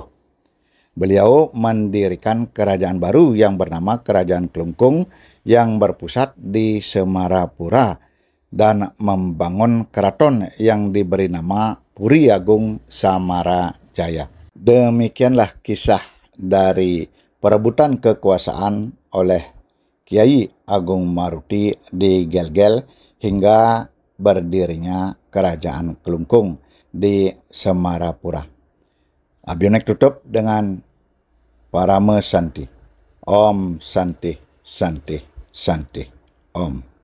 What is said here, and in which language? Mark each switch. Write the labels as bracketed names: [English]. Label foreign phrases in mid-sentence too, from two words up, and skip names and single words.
[Indonesian] Beliau mendirikan kerajaan baru yang bernama Kerajaan Klungkung yang berpusat di Semarapura dan membangun keraton yang diberi nama Puri Agung Samarajaya. Demikianlah kisah dari perebutan kekuasaan oleh Kiai Agung Maruti di Gelgel hingga berdirinya Kerajaan Klungkung di Semarapura. Abionek tutup dengan Parama Santi. [Sanskrit] Om Santi, Santi, Santi. Om.